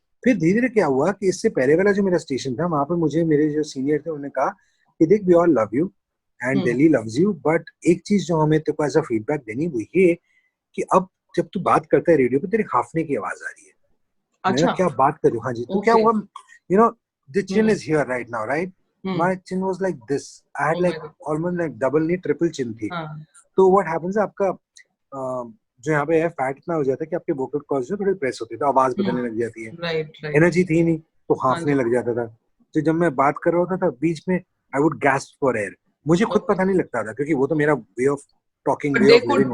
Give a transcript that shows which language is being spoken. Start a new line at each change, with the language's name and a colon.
Hindi: फिर धीरे धीरे क्या हुआ कि इससे पहले वाला जो मेरा स्टेशन था, वहां पर मुझे मेरे जो सीनियर थे उन्होंने कहा कि देख,
English: we all love you and Delhi loves you,
Hindi: but एक चीज जो हमें तेरे को ऐसा फीडबैक देनी वो ये कि अब जब तू बात करता है रेडियो पे, तेरे हाफने की आवाज आ रही है। अच्छा, क्या बात कर रही हूँ? हाँ जी। तो क्या हुआ,
English: the chin is here right now, right? My chin was like this. I had like almost like double नहीं triple chin थी।
Hindi: तो
English: what happens
Hindi: है, आपका जो यहाँ पे है फैट इतना हो जाता है कि आपके वोकल कॉर्ड्स जो थोड़े प्रेस होते थे, आवाज बदलने लग जाती है, एनर्जी थी नहीं तो हाफने लग जाता था। तो जब मैं बात कर रहा होता था बीच में,
English: I would gasp for air,
Hindi: मुझे खुद पता नहीं लगता था क्योंकि वो तो मेरा
English: way of talking, way of living